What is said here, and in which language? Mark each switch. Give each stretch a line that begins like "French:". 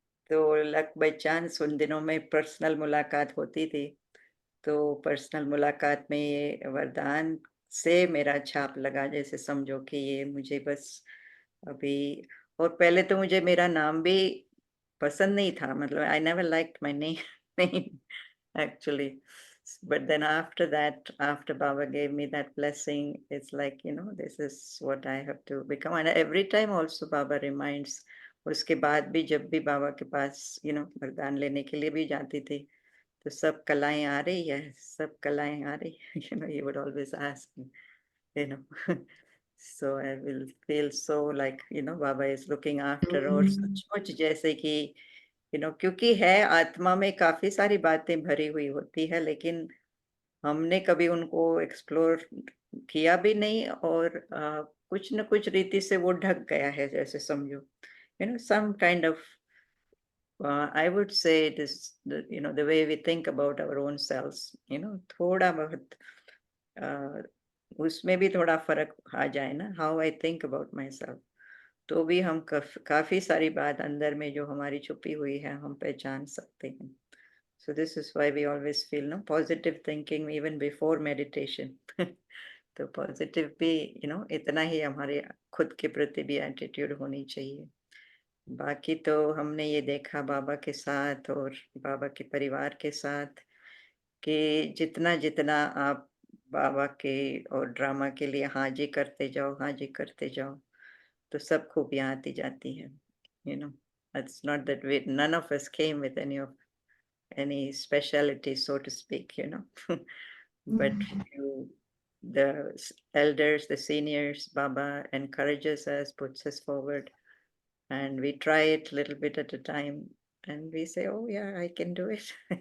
Hindi: तो luck by chance उन दिनों में पर्सनल मुलाकात होती थी, तो पर्सनल मुलाकात में ये वरदान से मेरा छाप लगा, जैसे समझो कि ये मुझे बस अभी। और पहले तो मुझे मेरा नाम भी पसंद नहीं था, मतलब
English: I never liked my name actually. But then after that, after Baba gave me that blessing, it's like, this is what I have to become. And every time also Baba reminds,
Hindi: उसके बाद भी जब भी बाबा के पास वरदान लेने के लिए भी जाती थी, तो सब कलाएं आ रही है, सब कलाएं आ रही है,
English: he would always ask me, you know so I will feel so like Baba is looking after।
Hindi: और सचमुच जैसे कि क्योंकि है आत्मा में काफी सारी बातें भरी हुई होती है, लेकिन हमने कभी उनको एक्सप्लोर किया भी नहीं, और कुछ न कुछ रीति से वो ढक गया है, जैसे समझो
English: some kind of I would say it is the way we think about our own selves,
Hindi: थोड़ा बहुत उसमें भी थोड़ा फर्क आ जाए ना,
English: how I think about myself,
Hindi: तो भी हम काफी सारी बात अंदर में जो हमारी छुपी हुई है हम पहचान सकते हैं।
English: So this is why we always feel positive thinking even before meditation।
Hindi: तो पॉजिटिव भी इतना ही हमारे खुद के प्रति भी एटीट्यूड होनी चाहिए। बाकी तो हमने ये देखा बाबा के साथ और बाबा के परिवार के साथ कि जितना जितना आप बाबा के और ड्रामा के लिए हाजी करते जाओ, हाजी करते जाओ, तो सब खूबियाँ आती जाती हैं।
English: It's not that none of us came with any speciality, so to speak, but the elders, the seniors, Baba encourages us, puts us forward, and we try it a little bit at a time, and we say, oh yeah, I can do it।